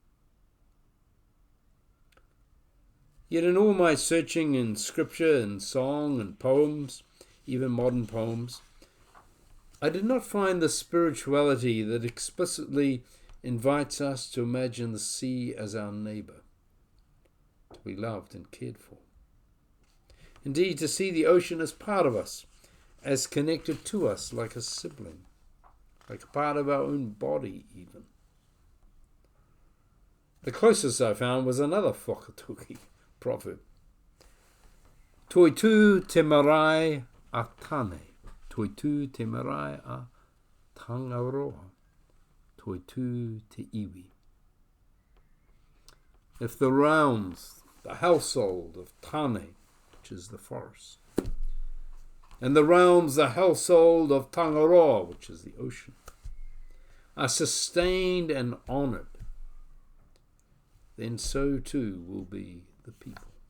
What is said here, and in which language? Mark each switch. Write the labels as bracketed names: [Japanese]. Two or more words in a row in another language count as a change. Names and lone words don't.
[English] Yet in all my searching in scripture and song and poems, even modern poems, I did not find the spirituality that explicitly invites us to imagine the sea as our neighbour, to be loved and cared for. Indeed, to see the ocean as part of us, as connected to us like a sibling, like a part of our own body even. The closest I found was another whakatūki proverb. [Māori] Toi tū te marae a tāne, toi tū te marae a tangaroa, toi tū te iwi. [English] If the realms, the household of Tāne, which is the forest, and the realms, the household of Tangaroa, which is the ocean, are sustained and honoured, then so too will be the people.